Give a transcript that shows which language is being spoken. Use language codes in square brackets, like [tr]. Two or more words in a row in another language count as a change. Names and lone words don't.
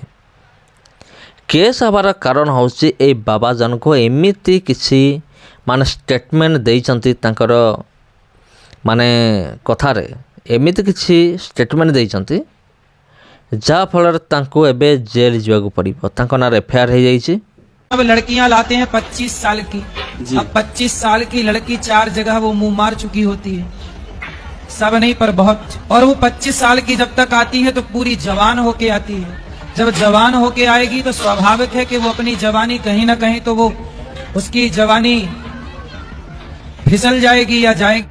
[or] କେସ୍ ହେବାର କାରଣ ହେଉଛି ଏଇ ବାବା ଜଣକ ଏମିତି କିଛି ମାନେ ଷ୍ଟେଟମେଣ୍ଟ ଦେଇଛନ୍ତି, ତାଙ୍କର ମାନେ କଥାରେ ଏମିତି କିଛି ଷ୍ଟେଟମେଣ୍ଟ ଦେଇଛନ୍ତି ଯାହାଫଳରେ ତାଙ୍କୁ ଏବେ ଜେଲ୍ ଯିବାକୁ ପଡ଼ିବ। ତାଙ୍କ ନାଁରେ FIR ହେଇଯାଇଛି। [hi] अब लड़कियां लाते हैं 25 साल की। जी। अब 25 साल की लड़की 4 जगह वो मुंह मार चुकी होती है। सब नहीं पर बहुत। और वो 25 साल की जब तक आती है तो पूरी जवान होके आती है। जब जवान होके आएगी तो स्वाभाविक है कि वो अपनी जवानी कहीं ना कहीं तो वो उसकी जवानी फिसल जाएगी या जाएगी।